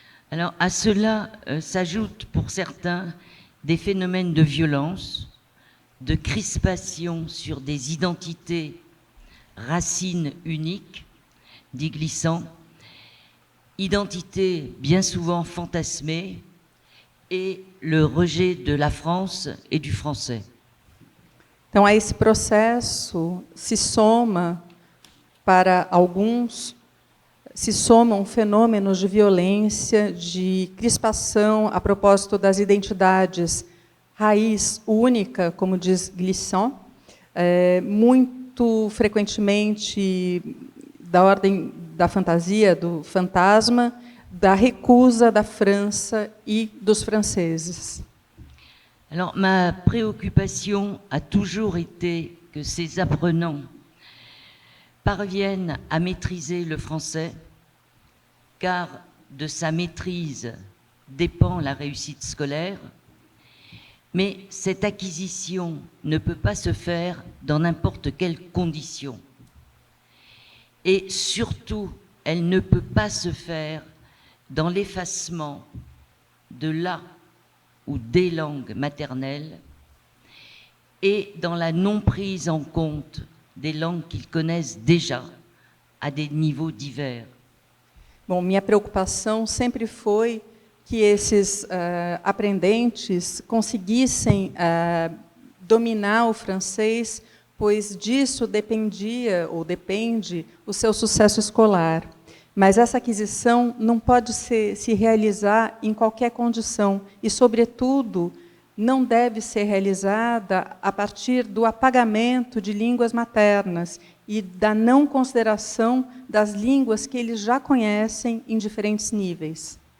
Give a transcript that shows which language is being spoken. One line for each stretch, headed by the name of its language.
French: Alors, à cela s'ajoutent pour certains des phénomènes de violence, de crispation sur des identités racines uniques, dit Glissant, identités bien souvent fantasmées, et le rejet de la France et du français.
Portuguese: Então, a esse processo se soma, para alguns, se somam fenômenos de violência, de crispação a propósito das identidades raiz única, como diz Glissant, muito frequentemente da ordem da fantasia, do fantasma, da recusa da França e dos franceses.
French: Alors, ma préoccupation a toujours été que ces apprenants parviennent à maîtriser le français, car de sa maîtrise dépend la réussite scolaire, mais cette acquisition ne peut pas se faire dans n'importe quelles conditions. Et surtout, elle ne peut pas se faire dans l'effacement de la ou des langues maternelles et dans la non-prise en compte des langues qu'ils connaissent déjà à des niveaux divers.
Portuguese: Bom, minha preocupação sempre foi que esses aprendentes conseguissem dominar o francês, pois disso dependia, ou depende, o seu sucesso escolar. Mas essa aquisição não pode se realizar em qualquer condição e, sobretudo, não deve ser realizada a partir do apagamento de línguas maternas e da não consideração das línguas que eles já conhecem em diferentes níveis.